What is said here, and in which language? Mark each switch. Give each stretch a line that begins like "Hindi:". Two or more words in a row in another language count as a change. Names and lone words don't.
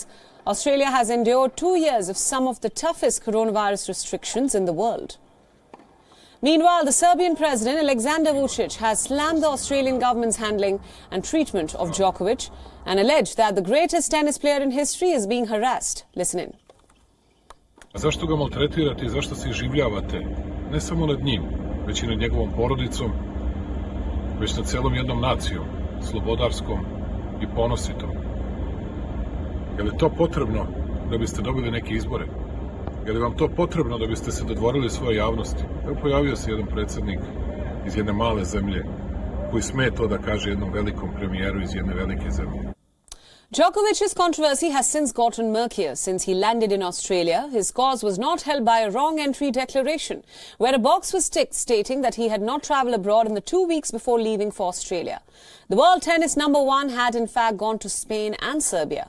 English: Australia has endured 2 years of some of the toughest coronavirus restrictions in the world. Meanwhile, the Serbian President Aleksandar Vučić has slammed the Australian government's handling and treatment of Djokovic and alleged that the greatest tennis player in history is being harassed. Listen in.
Serbian: Zašto ga maltretirate i zašto se iživljavate? Ne samo nad njim, već i nad njegovom porodicom, već nad celom jednom nacijom, slobodarskom i ponositom. Je li to potrebno da biste dobili neke izbore? Je li vam to potrebno da biste se dodvorili svoje javnosti? Evo pojavio se jedan predsjednik iz jedne male zemlje koji sme to da kaže jednom velikom premijeru iz jedne velike zemlje.
English: Djokovic's controversy has since gotten murkier. Since he landed in Australia, his cause was not held by a wrong entry declaration, where a box was ticked stating that he had not travelled abroad in the 2 weeks before leaving for Australia. The world tennis #1 had in fact gone to Spain and Serbia.